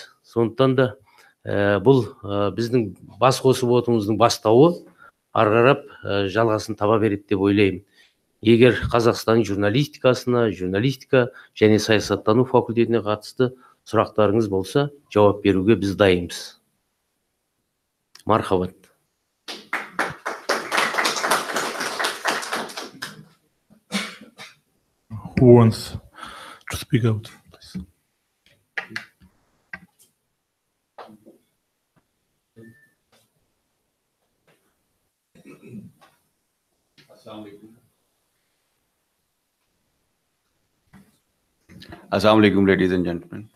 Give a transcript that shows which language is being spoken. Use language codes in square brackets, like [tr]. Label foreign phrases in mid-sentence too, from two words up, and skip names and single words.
[kk] Сондықтан да бұл біздің бас қосып отыруымыздың бастауы, ары қарап жалғасын таба береді деп ойлаймын. Егер Қазақстан журналистика және саясаттану факультетіне қатысты сұрақтарыңыз болса, жауап беруге біз дайынбыз. Мархабат. [en] Who wants to speak out, please? [ar] السلام عليكم, [en] ladies and gentlemen.